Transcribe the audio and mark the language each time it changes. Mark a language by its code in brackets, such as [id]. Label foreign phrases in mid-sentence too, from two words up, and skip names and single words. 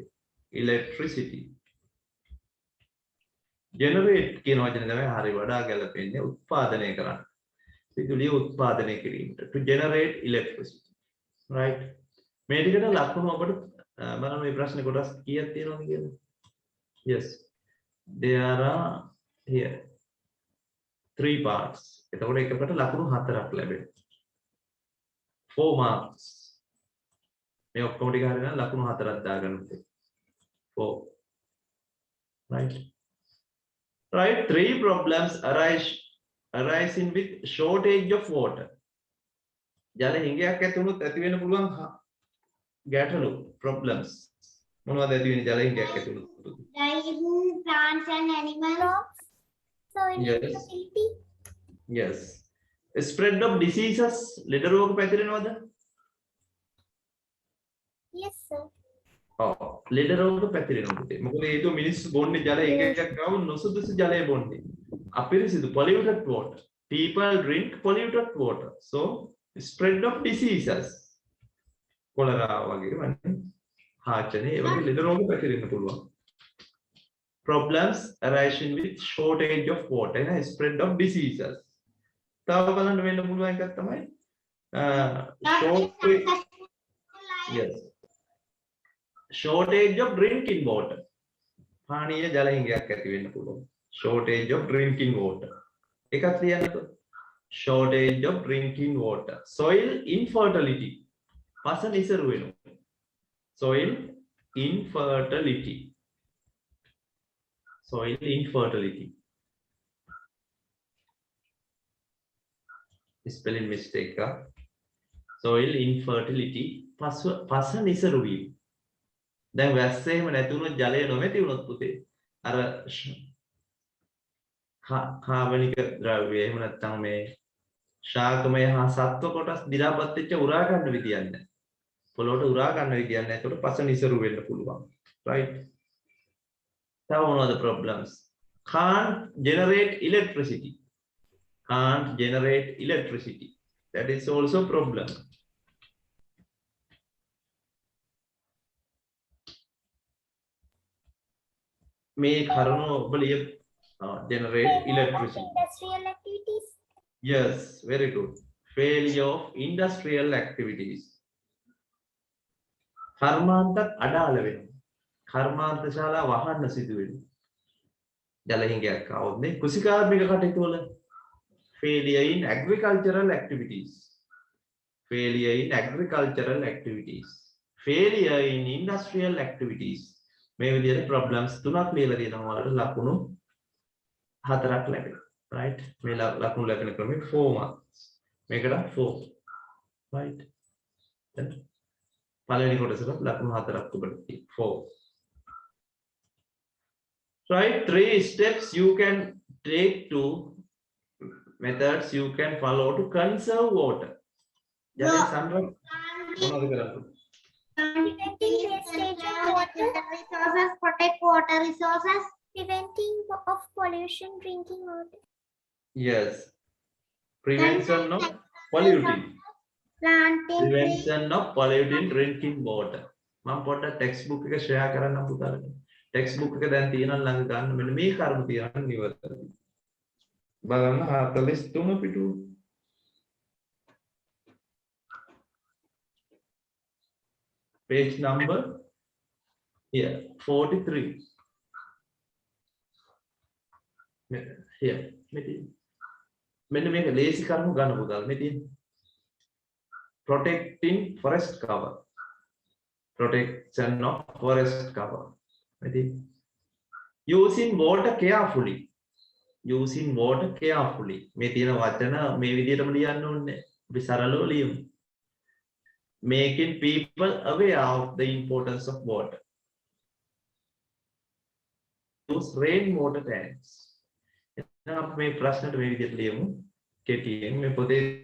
[en] Electricity. Generate [si] කියන වචනේ තමයි හරි වඩා ගැලපෙන්නේ උත්පාදනය කරන්න. විදුලිය උත්පාදනය කිරීමට. [en] To generate electricity. Right. [si] මේ ටිකට ලකුණු අපිට බලන්න මේ ප්‍රශ්නේ කොටස් කීයක් තියෙනවද කියලා. [en] Yes. There are here 3 parts. [si] එතකොට එකකට ලකුණු 4ක් ලැබෙනවා. [en] 4 marks. [si] මේ ඔක්කොම ටික හරියනම් ලකුණු 4ක් දාගන්න ඕනේ. [en] 4. Right. Right. 3 problems arising with shortage of water. [si] ජල හිඟයක් ඇති වුණොත් ඇති වෙන්න පුළුවන් ගැටලු problems. මොනවද ඇති වෙන්නේ ජල හිඟයක් ඇති වුණොත්? [en] dying plants and animals, so Yes. facility, Yes. Spread of diseases. [si] ලෙඩ රෝග පැතිරෙනවද? [en] yes sir, [si] ලෙඩ රෝග පැතිරෙනවා පුතේ. මොකද හේතුව මිනිස්සු බොන්නේ ජල හිඟයක් ගාව නොසුදුසු ජලය බොන්නේ. [en] අපිරිසිදු polluted water. People drink polluted water. So spread of diseases. cholera [si] වගේ වන්නේ. හාචනේ ඒ වගේ ලෙඩ රෝග පැතිරෙන්න පුළුවන්. [en] Problems arising with shortage of water and spread of diseases. [si] තව බලන්න වෙන්න පුළුවන් එකක් තමයි yes. [en] Shortage of drinking water. පානීය ජල හිඟයක් ඇති වෙන්න පුළුවන්. Shortage of drinking water. [si] එකක් ලියන්නකෝ. [en] Shortage of drinking water. Soil infertility. [si] පස නිසරු වෙනවා. [en] Soil infertility. Soil infertility. Spelling mistake. Soil infertility. [si] පස නිසරු වීම. දැන් වැස්ස එහෙම නැති වුණොත් ජලය නොමැති වුණොත් පුතේ අර කාබනික ද්‍රව්‍ය එහෙම නැත්නම් මේ ශාකමය හා සත්ව කොටස් දි รา පත් වෙච්ච උරා ගන්න විදියක් නැහැ. පොළොවට උරා ගන්න විදියක් නැහැ. ඒකට පස නිසරු වෙන්න පුළුවන්. right? තව මොනවද problems? [en] Can't generate electricity. Can't generate electricity. That is also problem. [si] මේ කරුණු ඔබලිය [en] generate electricity. Industrial activities. Yes, very good. Failure of industrial activities. [si] කර්මාන්තත් අඩාල වෙනවා. කර්මාන්ත ශාලා වහන්න සිදු වෙනවා. ජල හිඟයක් આવොත් නේ කුසිකාර්මික කටයුතු වල [en] failure in agricultural activities. Failure in agricultural activities. Failure in industrial activities. [si] මේ විදිහට problems තුනක් ලියලා තියෙනවා වලට ලකුණු හතරක් ලැබෙනවා. right? මේ ලකුණු ලැබෙන ක්‍රමය [en] 4 marks. [si] මේකට 4. [en] right? then [si] පළවෙනි කොටසට ලකුණු හතරක් ඔබට තියෙනවා 4. [en] right? 3 steps you can take to methods you can follow to conserve water. [si] ජලය සංරක්ෂණය මොනවද කරන්නේ? [en] Preventing wastage of water. Resources, protect water resources. Preventing of pollution drinking water. Yes. Prevention of polluting. Planting trees. Prevention of polluting drinking water. [si] මම පොඩ්ඩක් [en] text book [si] එක ෂෙයා කරන්න පුතාලට. [en] text book [si] එක දැන් තියෙනවා ළඟ ගන්න මෙන්න මේ කරුණු තියන්න නිවර්තන. බලන්න 43 පිටුව. [en] Page number here 43. [si] Here මෙන්න මේක ලේසි කරුණු ගන්න පුතාල මේ තියෙන [en] protecting forest cover. Protection of forest cover. [si] මේ තියෙන [en] using water carefully. Using water carefully. [si] මේ තියෙන වචන මේ විදිහටම ලියන්න ඕනේ. අපි සරලව ලියමු. [en] Making people aware of the importance of water. Use rainwater tanks. [si] එහෙනම් අපි මේ ප්‍රශ්නට මේ විදිහට ලියමු. කෙටියෙන් මේ පොතේ